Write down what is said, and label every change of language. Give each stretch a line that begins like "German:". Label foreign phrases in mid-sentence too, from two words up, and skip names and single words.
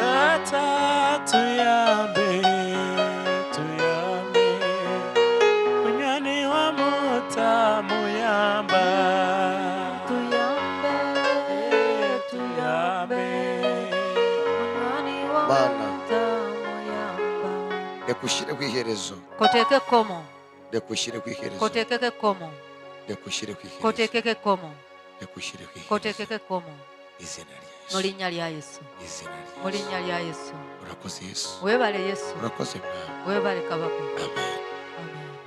Ganda: tata tuyambe tuyambe munywani wa mutamuyamba tuyambe, tuyambe munywani wa Mana. mutamuyamba.
Kinyarwanda: reka ushyireho iherezo
Ganda: Koteeke ekkomo,
Kinyarwanda: reka ushyireho iherezo
Ganda: koteekeko ekkomo,
Kinyarwanda: reka ushyireho iherezo
Ganda: koteekeko ekkomo,
Kinyarwanda: reka ushyireho iherezo
Ganda: koteekeko ekkomo,
Kinyarwanda: izina rya
Ganda: mu yesu linnya lya Yesu,
Kinyarwanda: izina rya
Ganda: mu yesu linnya lya Yesu.
Kinyarwanda: urakoze yesu
Ganda: Weebale Yesu,
Kinyarwanda: urakoze mwana
Ganda: weebale kabaka. amen Amen.